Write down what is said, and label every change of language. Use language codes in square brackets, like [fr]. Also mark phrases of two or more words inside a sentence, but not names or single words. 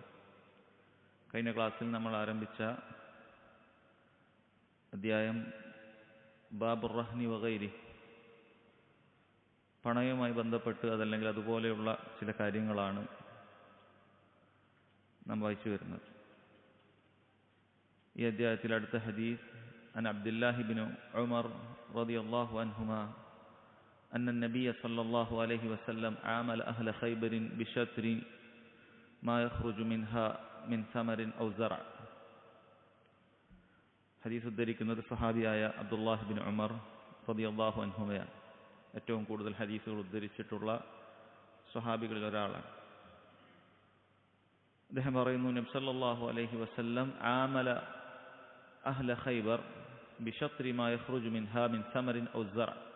[ml] കഴിഞ്ഞ ക്ലാസ്സിൽ നമ്മൾ ആരംഭിച്ച അധ്യായം [ar] باب الرهن وغيره, [ml] പണയവുമായി ബന്ധപ്പെട്ട് അതല്ലെങ്കിൽ അതുപോലെയുള്ള ചില കാര്യങ്ങളാണ് നാം വായിച്ചു വരുന്നത്. ഈ അധ്യായത്തിൽ അടുത്ത ഹദീസ് [ar] عن عبد الله بن عمر رضي الله عنهما أن النبي صلى الله عليه وسلم عامل أهل خيبر بشطر ما يخرج منها من ثمر أو زرع. [ml] ഹദീസ് ഉദ്ധരിക്കുന്നത് സഹാബിയായ അബ്ദുല്ലാഹി ഇബ്നു ഉമർ [ar] رضي الله عنهما. [ml] ഏറ്റവും കൂടുതൽ ഹദീസുകൾ ഉദ്ധരിച്ചിട്ടുള്ള സ്വഹാബികളിൽ ഒരാളാണ്. അദ്ദേഹം പറയുന്നു, നബി [ar] صلى الله عليه وسلم عامل أهل خيبر بشطر ما يخرج منها من ثمر أو زرع.